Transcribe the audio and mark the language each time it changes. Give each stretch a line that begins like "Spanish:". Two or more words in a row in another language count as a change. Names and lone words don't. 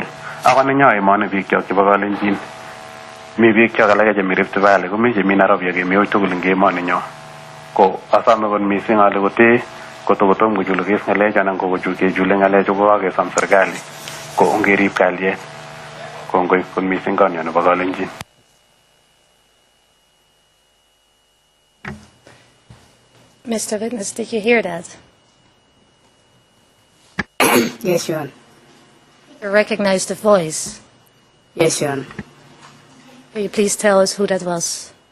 Kalenjin: Ako nenyo emoni biikchok chebo Kalenjin. Mi biikchok alake chemi Rift Valley, komi chemi Nairobi ak kemi oi tugul eng emoninyo. Ko asome kot mising ale kotee kotokotom kochulukis ng'alechu anan kechule ng'alechu kokakesom serikali ko ongerib kalyet. Kongoi kot mising konyo nebo Kalenjin.
English: Mr. Witness, did you hear that? Yes, Your Honor. You recognize the voice. Yes, Your Honor. Will you please tell us who that was?